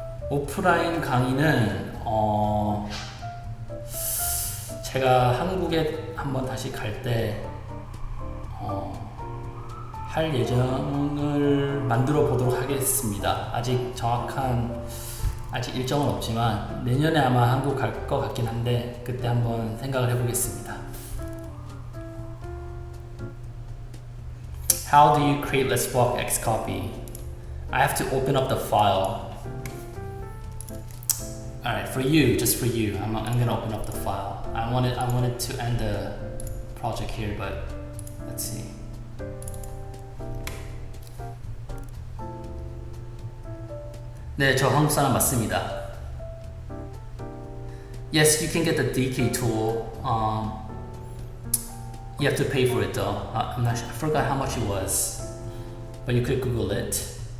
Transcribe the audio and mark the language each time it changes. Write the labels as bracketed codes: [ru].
[ko] 오프라인 강의는 제가 한국에 한번 다시 갈 때 할 예정을 만들어 보도록 하겠습니다. 아직 정확한 일정은 없지만 내년에 아마 한국 갈 것 같긴 한데 그때 한번 생각을 해보겠습니다. [en] How do you create Let's Walk Xcopy? I have to open up the file. Alright, for you, just for you, I'm gonna open up the file. I wanted to end the project here, but let's see. [ko] 네, 저 한국 사람 맞습니다. [en] Yes, you can get the DeeKay tool. You have to pay for it though. I'm not sure, I forgot how much it was, but you could Google it.